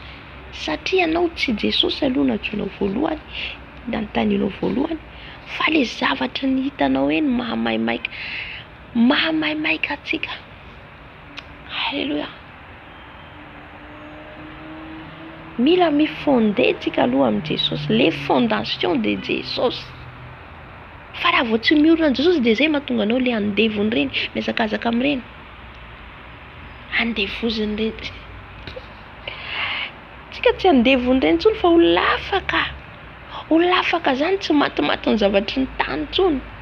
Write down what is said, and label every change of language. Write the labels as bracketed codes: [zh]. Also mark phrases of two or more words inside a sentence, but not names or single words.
[mg] Satria anao tsy Jesosy aloha najoinao voalohany, nanontanianao voalohany, fa le zavatra ny hitanao eny mahamaimaika atsika. Halleluja. Mila mifondé tsika aloha amin'i Jesosy, [fr] les fondations de Jesosy. [mg] Fa raha vao tsy miorina amin'i Jesosy de zay mahatonga anao le andevony reny, mihazakazaka amin'ireny. Andevoziny reny. Tsika tsy andevony reny tsony fa ho lafaka. Ho lafaka zany tsy matimaty ny zavatry ny tany tsony.